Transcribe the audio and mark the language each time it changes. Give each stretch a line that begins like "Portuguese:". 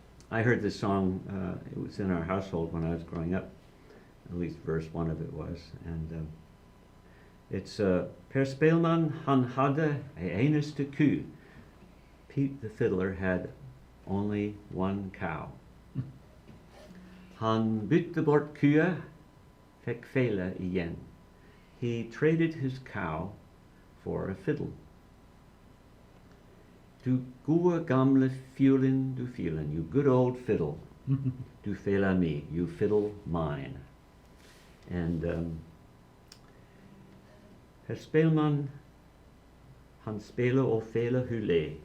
English: I heard this song, it was in our household when I was growing up, at least verse one of it was, and it's Per Speelman,
Norwegian: han hadde ei eneste ku.
English: Pete the Fiddler had only one cow.
Norwegian: Han bytte bort kua, fikk fela igjen.
English: He traded his cow for a fiddle.
Norwegian: Du gode gamle fiolin, du fiolin,
English: you good old fiddle.
Norwegian: Du fela me,
English: you fiddle mine.
Norwegian: And Herr Speelman, han speler og fela hule.